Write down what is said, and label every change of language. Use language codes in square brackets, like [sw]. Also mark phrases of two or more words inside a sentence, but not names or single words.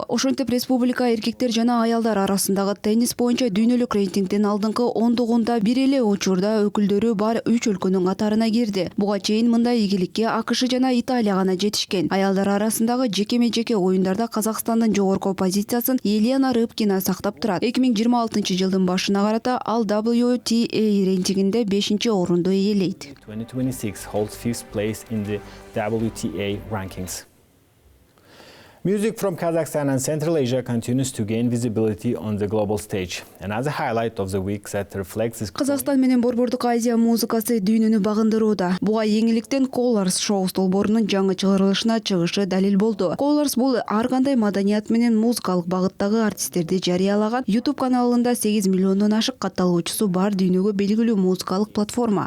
[ky] Ошентип республика эркектер жана аялдар арасындагы теннис боюнча дүйнөлүк рейтингдин алдыңкы ондугунда бир эле учурда бар 3 өлкөнүн катарына кирди. Буга чейин мындай ийгиликке АКШ жана Италия гана жетишкен. Аялдар арасындагы жеке-мечеке оюндарда Казакстандын жогорку позициясын Елена Рыбкина сактап турат. 2026-жылдын башына карата ал WTA рейтингинде 5-чи орунду ээлейт. [en] 2026 holds 5th place in the WTA rankings. Music from Kazakhstan and Central Asia continues to gain visibility on the global stage. And as a highlight of the week that reflects this... [ky] Казакстан менен Борбордук Азия музыкасы дүйнөнү багындырууда. Буга эңиликтен Colors шоу долбоорунун жаңы чыгарылышына чыгышы далил болду. Colors бул ар кандай маданият менен музыкалык багыттагы артисттерди жарыялаган YouTube каналында 8 миллиондон ашык катталуучусу бар дүйнөгө белгилүү музыкалык платформа.